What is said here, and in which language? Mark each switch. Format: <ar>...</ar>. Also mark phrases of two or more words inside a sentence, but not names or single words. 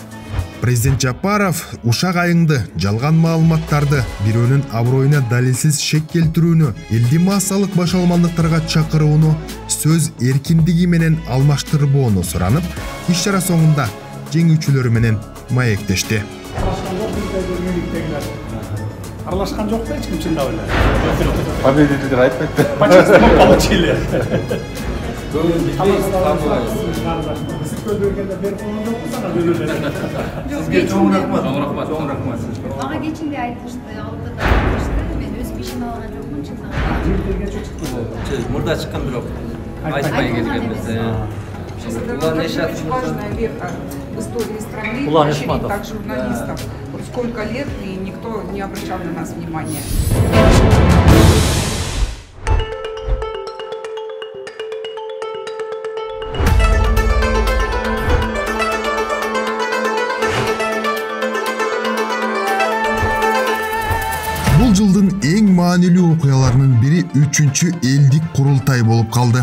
<ky>Президент Жапаров ушак айыңды, жалган маалыматтарды, бирөөнүн аброюна далилсиз шек келтирүүнү, элди массалык башаламандыктарга чакырууну, сөз эркиндиги менен алмаштырбоону суранып, иш-чара соңунда жеңүүчүлөрү менен маектешти. Аралашкан жок да эч ким чындап эле. Победитель айтпайт.</ky> <ru>Почему получили?</ru> <ky>Мага кечинде айтышты, алдыда айтышты, мен өз бишиме алган жокмун, чындап. Мурда чыккан бирок айтпай келгенбиз.</ky> <ru>Это очень важная веха в истории страны, поощрить так журналистов. Вот сколько лет, и никто не обращал на нас внимания.</ru> <ky>Бул жылдын эң маанилүү окуяларынын бири 3-чү элдик курултай болуп калды.</ky>